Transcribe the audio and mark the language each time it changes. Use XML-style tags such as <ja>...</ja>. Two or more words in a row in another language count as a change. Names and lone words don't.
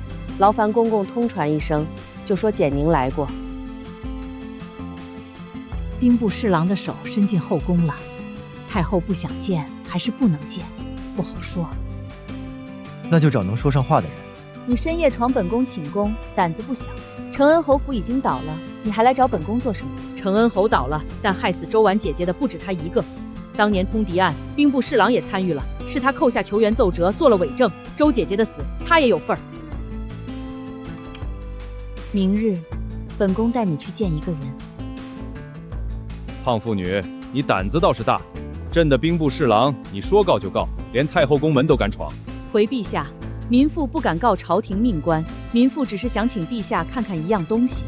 <zh>勞煩公公通傳一聲，就說簡寧來過。兵部侍郎的手伸進後宮了，太后不想見還是不能見，不好說。那就找能說上話的人。你深夜闖本宮寢宮，膽子不小。承恩侯府已經倒了，你還來找本宮做什麼？承恩侯倒了，但害死周婉姐姐的不止他一個。當年通敵案，兵部侍郎也參與了，是他扣下求援奏折做了偽證，周姐姐的死他也有份兒。明日，本宮帶你去見一個人。胖婦女，你膽子倒是大，朕的兵部侍郎，你說告就告，連太后宮門都敢闖。回陛下，民婦不敢告朝廷命官，民婦只是想請陛下看看一樣東西。</zh>